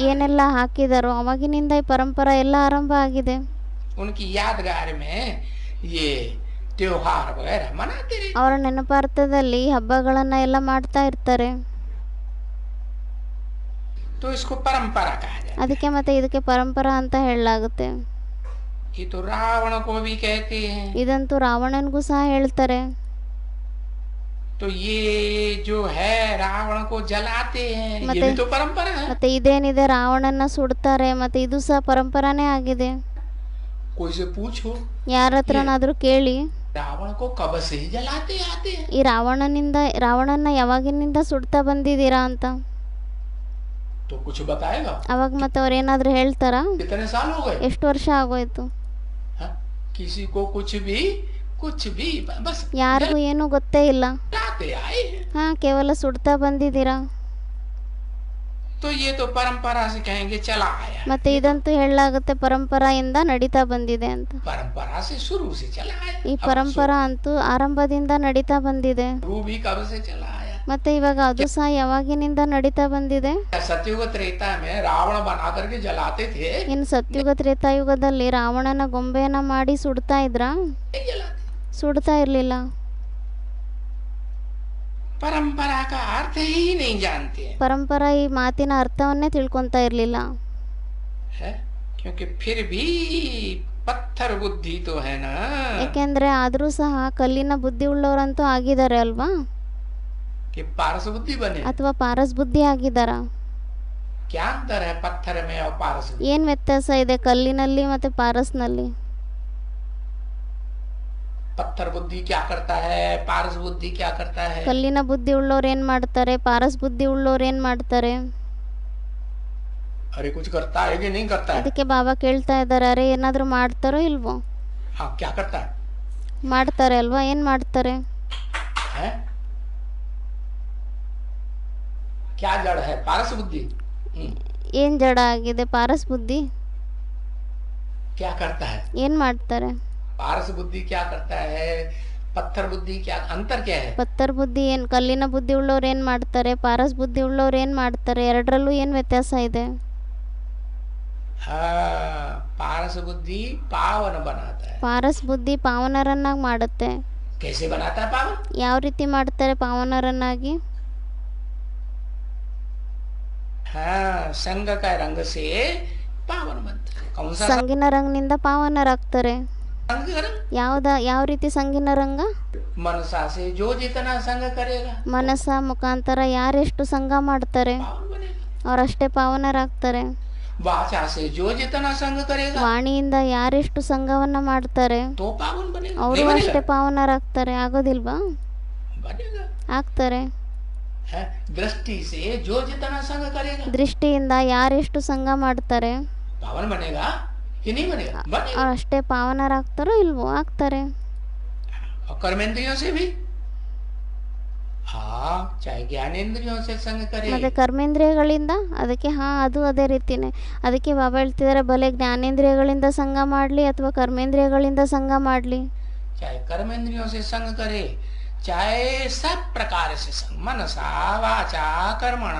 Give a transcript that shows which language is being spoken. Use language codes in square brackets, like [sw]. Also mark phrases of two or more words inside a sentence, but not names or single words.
[kn] ಏನೆಲ್ಲ ಹಾಕಿದಾರೋ ಅವಾಗಿನಿಂದ ಈ ಪರಂಪರಾ ಎಲ್ಲ ಆರಂಭ ಆಗಿದೆ. [hi] उनकी यादगार में ये त्योहार वगैरह मनाते रहे। [kn] ಅವರ ನೆನಪಾರ್ಥದಲ್ಲಿ ಈ ಹಬ್ಬಗಳನ್ನ ಎಲ್ಲ ಮಾಡ್ತಾ ಇರ್ತಾರೆ. [hi] तो इसको परंपरा कहा जाता [kn] ಅದಕ್ಕೆ ಮತ್ತೆ ಇದಕ್ಕೆ ಪರಂಪರಾ ಅಂತ ಹೇಳಲಾಗುತ್ತೆ. [hi] है। ये तो रावण को भी कहते हैं। [kn] ಇದಂತೂ ರಾವಣನಿಗೂ ಸಹ ಹೇಳ್ತಾರೆ. [hi] तो ये जो है रावण को जलाते हैं, ये मते- भी तो परंपरा है। [kn] ಮತ್ತೆ ಇದೇನಿದೆ ರಾವಣನ ಸುಡ್ತಾರೆ, ಮತ್ತೆ ಇದು ಸಹ ಪರಂಪರಾನೇ ಆಗಿದೆ. [hi] कोई से पूछो [kn] ಯಾರ ಹತ್ರನಾದ್ರೂ ಕೇಳಿ [hi] रावण को कब से ही जलाते आते हैं, [kn] ಈ ರಾವಣನ ಯಾವಾಗಿನಿಂದ ಸುಡ್ತಾ ಬಂದಿದ್ದೀರಾ ಅಂತ. [hi] तो कुछ बताएगा? [kn] ಅವಾಗ ಮತ್ತೆ ಅವ್ರೇನಾದ್ರೂ ಹೇಳ್ತಾರಾ? [hi] कितने साल हो गए? [kn] ಎಷ್ಟು ವರ್ಷ ಆಗೋಯ್ತು? [hi] हाँ? किसी को कुछ भी बस [kn] ಯಾರಿಗೂ ಏನೂ ಗೊತ್ತೇ ಇಲ್ಲ. [hi] जलाते आए हैं। [kn] ಹಾ, ಕೇವಲ ಸುಡ್ತಾ ಬಂದಿದ್ದೀರಾ. [hi] तो ये तो परंपरा से कहेंगे चला आया, [kn] ಮತ್ತೆ ಇದಂತೂ ಹೇಳಲಾಗುತ್ತೆ ಪರಂಪರೆಯಿಂದ ನಡೀತಾ ಬಂದಿದೆ ಅಂತ. [hi] परंपरा से शुरू से चला आया. [kn] ಈ ಪರಂಪರಾ ಅಂತೂ ಆರಂಭದಿಂದ ನಡೀತಾ ಬಂದಿದೆ. [hi] शुरू भी कब से चला आया. [kn] ಮತ್ತೆ ಇವಾಗ ಅದು ಸಹ ಯಾವಾಗಿನಿಂದ ನಡೀತಾ ಬಂದಿದೆ. [hi] सतयुग त्रेता में रावण बना करके जलाते थे, [kn] ಇನ್ನು ಸತ್ಯುಗ ತ್ರೇತಾಯುಗದಲ್ಲಿ ರಾವಣನ ಗೊಂಬೆಯನ್ನ ಮಾಡಿ ಸುಡ್ತಾ ಇದ್ರ? [hi] नहीं जलाते. [kn] ಸುಡ್ತಾ ಇರ್ಲಿಲ್ಲ. [hi] परंपरा का अर्थ ही नहीं जानते हैं, [kn] ಪರಂಪರಾ ಈ ಮಾತಿನ ಅರ್ಥವನ್ನೇ ತಿಳ್ಕೊಂತಾ ಇರ್ಲಿಲ್ಲ. [hi] है? क्योंकि फिर भी पत्थर बुद्धि तो है ना. [kn] ಯಾಕೆಂದ್ರೆ ಆದ್ರೂ ಸಹ ಕಲ್ಲಿನ ಬುದ್ಧಿ ಉಳ್ಳವರಂತೂ ಆಗಿದ್ದಾರೆ ಅಲ್ವಾ, [hi] कि पारस बुद्धि बने. [kn] ಅಥವಾ ಪಾರಸ್ ಬುದ್ಧಿ ಆಗಿದಾರ? [hi] क्या अंतर है पत्थर में और पारस में? [kn] ಏನ್ ವ್ಯತ್ಯಾಸ ಇದೆ ಕಲ್ಲಿನಲ್ಲಿ ಮತ್ತೆ ಪಾರಸ್ನಲ್ಲಿ? [hi] पत्थर बुद्धि क्या करता है, पारस बुद्धि क्या करता है? [kn] ಕಲ್ಲಿನ ಬುದ್ಧಿ ಉಳ್ಳೋರು ಏನ್ ಮಾಡ್ತಾರೆ, ಪಾರಸ್ ಬುದ್ಧಿ ಉಳ್ಳೋರು ಏನ್ ಮಾಡ್ತಾರೆ? [hi] अरे कुछ करता है कि नहीं करता है? [kn] ಅದಕ್ಕೆ ಬಾಬಾ ಕೇಳ್ತಾ ಇದ್ದಾರೆ, ಅರೆ ಏನಾದ್ರೂ ಮಾಡ್ತಾರೋ ಇಲ್ವೋ? [hi] हाँ, क्या करता है? [kn] ಮಾಡ್ತಾರೆ ಅಲ್ವಾ, ಏನ್ ಮಾಡ್ತಾರೆ? [hi] हैं? क्या जड़ है? पारस बुद्धि. [kn] ಏನ್ ಜಡ ಆಗಿದೆ? ಪಾರಸ್ ಬುದ್ಧಿ [hi] क्या करता है? [kn] ಏನ್ ಮಾಡ್ತಾರೆ? [hi] पारस बुद्धि क्या करता है, पत्थर बुद्धि क्या, अंतर क्या है? [kn] ಪತ್ತರ್ ಬುದ್ಧಿ ಏನ್, ಕಲ್ಲಿನ ಬುದ್ಧಿ ಉಳ್ಳೋರು ಏನ್ ಮಾಡ್ತಾರೆ, ಪಾರಸ್ ಬುದ್ಧಿ ಉಳ್ಳೋರು ಏನ್ ಮಾಡ್ತಾರೆ? ಎರಡರಲ್ಲೂ ಏನ್ ವ್ಯತ್ಯಾಸ ಇದೆ? [hi] हाँ, पारस बुद्धि पावन बनाता है. [kn] ಪಾರಸ್ ಬುದ್ಧಿ ಪಾವನರನ್ನಾಗಿ ಮಾಡುತ್ತೆ. [hi] कैसे बनाता है पावन? [kn] ಯಾವ ರೀತಿ ಮಾಡ್ತಾರೆ ಪಾವನರನ್ನಾಗಿ? [hi] हाँ, संग का रंग से पावन बनता है. कौन सा [kn] ಸಂಗಿನ ರಂಗನಿಂದ ಪಾವನರಾಗ್ತಾರೆ. [hi] संग का रंग? [kn] ಯಾವ ರೀತಿ ಸಂಗಿನ ರಂಗ? [hi] मनसा से जो जितना संग करेगा [kn] ಮನಸ್ಸ ಮುಖಾಂತರ ಯಾರೆಷ್ಟು ಸಂಘ ಮಾಡ್ತಾರೆ [hi] पावन बनेगा. [kn] ಅವರಷ್ಟೇ ಪಾವನರಾಗ್ತಾರೆ. [hi] वाचा से जो जितना संग करेगा [kn] ವಾಣಿಯಿಂದ ಯಾರೆಷ್ಟು ಸಂಘವನ್ನ ಮಾಡ್ತಾರೆ [hi] तो पावन बनेगा. [kn] ಅವರು [hi] नहीं [kn] ಅಷ್ಟೇ [hi] बनेगा? [kn] ಪಾವನರಾಗ್ತಾರೆ. ಆಗೋದಿಲ್ವಾ? [hi] बनेगा. [kn] ಆಗ್ತಾರೆ. [hi] है? दृष्टि से जो जितना संग करेगा [kn] ದೃಷ್ಟಿಯಿಂದ ಯಾರೆಷ್ಟು ಸಂಘ ಮಾಡ್ತಾರೆ [hi] पावन बनेगा कि नहीं बनेगा? बनेगा. [kn] ಅವ್ರು ಅಷ್ಟೇ ಪಾವನರಾಗ್ತಾರೋ ಇಲ್ವೋ? ಆಗ್ತಾರೆ. [hi] और कर्मेंद्रियों से भी, हाँ, चाहे ज्ञानेंद्रियों से संग करे, [kn] ಮತ್ತೆ ಕರ್ಮೇಂದ್ರಿಯಗಳಿಂದ, ಅದಕ್ಕೆ ಅದು ಅದೇ ರೀತಿನೇ. ಅದಕ್ಕೆ ಬಾಬಾ ಹೇಳ್ತಿದ್ದಾರೆ, ಭಲೆ ಜ್ಞಾನೇಂದ್ರಿಯಗಳಿಂದ ಸಂಘ ಮಾಡಲಿ ಅಥವಾ ಕರ್ಮೇಂದ್ರಿಯಗಳಿಂದ ಸಂಘ ಮಾಡಲಿ, [hi] चाहे कर्मेंद्रियों से संग करे, चाहे सब प्रकार से संग, मनसा वाचा कर्मणा,